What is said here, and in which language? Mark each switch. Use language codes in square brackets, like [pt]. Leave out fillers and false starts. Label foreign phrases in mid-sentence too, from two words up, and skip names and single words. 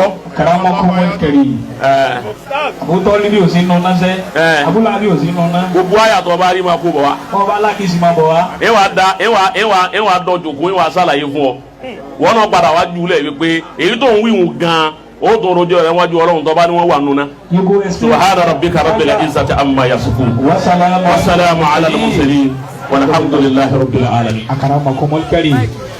[ar] كرمكم الكريم. [yo] Abu Tholibi ò sí nù ná sẹ́. Abu Lahabi ò sí nù ná. gbogbo àyàtọ̀ bá rí máa kó bọ̀ wá. wọ́n bá alákìsí máa bọ̀ wá. ẹ wà dọ̀jọ̀ kó ẹ wà sàlàyé fún ọ wọn náà padà wá jùlẹ̀ wípé èyí tó ń wíwùn gan ó tó rojọ́ rẹ̀ wájú Ọlọ́run tó bá ní wọ́n wà nù ná. [ar] سبحان ربك رب العزة عما يصفون وسلام على المرسلين والحمد لله رب العالمين. أكرمكم الكريم.